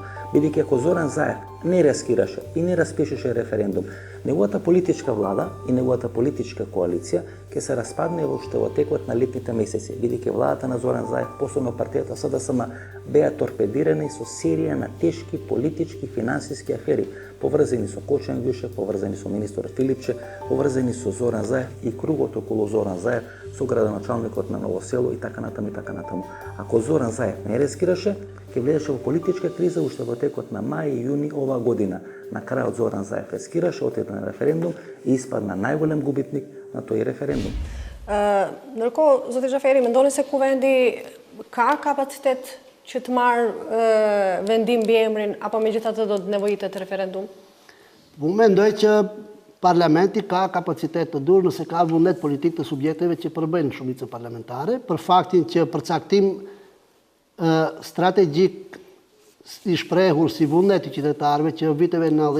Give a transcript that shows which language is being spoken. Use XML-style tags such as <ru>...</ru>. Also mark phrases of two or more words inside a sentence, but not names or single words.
<mk>Бидејќи ако Зоран Заев не рискираше и не распишеше референдум, неговата политичка влада и неговата политичка коалиција ќе се распадне уште во текот на летните месеци, бидејќи владата на Зоран Заев, посебно партијата СДСМ, беа торпедирани со серија на тешки политички и финансиски афери, поврзани со Кочан Ѓушев, поврзани со министерот Филипче, поврзани со Зоран Заев и кругот околу Зоран Заев, со градоначалникот на Ново село и така натаму и така натаму. Ако Зоран Заев не рискираше, ќе влезеше во политичка криза уште во текот на мај и јуни оваа година. На крајот Зоран Заев рискираше, отиде на референдум и испадна најголем губитник на тој референдум.</mk> <sq>Ndërkohë, zoti Xhaferi, mendoni se kuvendi ka kapacitet që të marrë vendim mbi emrin apo megjithatë do të nevojitet referendum? Unë mendoj që parlamenti ka kapacitet të dur nëse ka vullnet politik të subjekteve që përbëjnë shumicën parlamentare, për faktin që përcaktim strategjik i shprehur si vullnet i qytetarëve që viteve</sq>